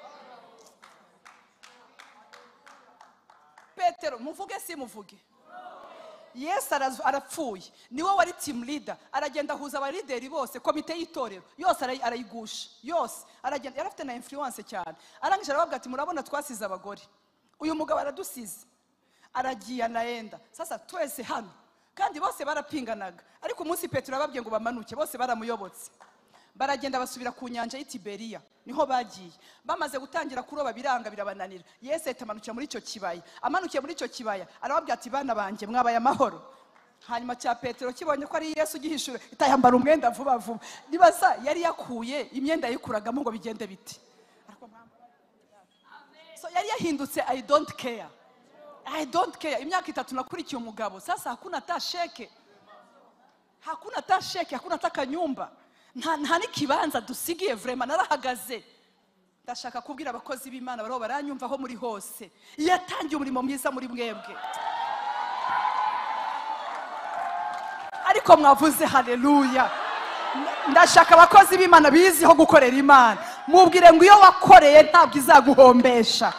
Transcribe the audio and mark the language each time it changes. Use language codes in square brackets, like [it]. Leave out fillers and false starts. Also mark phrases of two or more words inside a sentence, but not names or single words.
[rw] Petero muvuge si muvuge, Yesu arapfuye, niwe wari [en] team leader, [rw] aragenda ahuza abalideri bose, komite y'itorero yose arayigusha, yose aragenda, yarafite na influence cyane. Arangije arababwira ati murabona twasize abagore, uyu mugabo aradusize, aragiye anaenda, sasa twese hano, kandi bose barapinganaga. Ariko umunsi Petero ababwiye ngo bamanuke, bose baramuyobotse, baragenda basubira ku nyanja y'Itiberiya, niho bagiye. Bamaze gutangira kuroba biranga birabananira, Yesu ahitamanukira muri icyo kibaya. Amanukiye muri icyo kibaya arababwira ati bana banjye mwabaye amahoro. Hanyuma cya Petero kibonye ko ari Yesu gihishura, itayambara umwenda vuba vuba. Nibaza yari yakuye imyenda yikuragamo ngo bigende biti. So yari yahindutse [en] I don't care. I don't care. [rw] Imyaka 3 nakurikiye umugabo, [sw] sasa hakuna tasheke, hakuna tasheke, hakuna takanyumba, [rw] nta nikibanza dusigiye. Vraiment narahagaze. Ndashaka kubwira abakozi b'Imana baro baranyumva aho muri hose, yatangiye umurimo mwiza muri mwebwe, ariko mwavuze haleluya. Ndashaka abakozi b'Imana biziho gukorera Imana, mubwire ngo iyo wakoreye ntabwo izaguhombesha.